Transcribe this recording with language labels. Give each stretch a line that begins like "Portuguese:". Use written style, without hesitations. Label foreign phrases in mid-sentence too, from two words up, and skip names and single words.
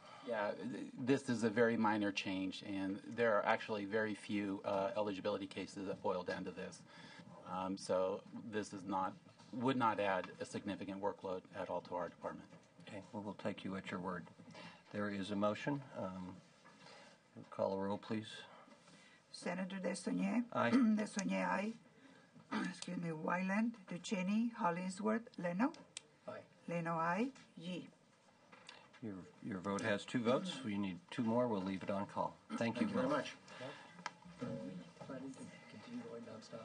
English: Yeah, this is a very minor change, and there are actually very few eligibility cases that boil down to this. So this would not add a significant workload at all to our department. Okay, well, we'll take you at your word. There is a motion. Call a roll, please. Senator DeSaulnier. Aye. DeSaulnier, aye. Excuse me. Wyland, Duchenne, Hollingsworth, Leno. Aye. Leno, aye. Yee. Your vote has 2 votes. We need 2 more. We'll leave it on call. Thank you very much. Planning to continue going nonstop.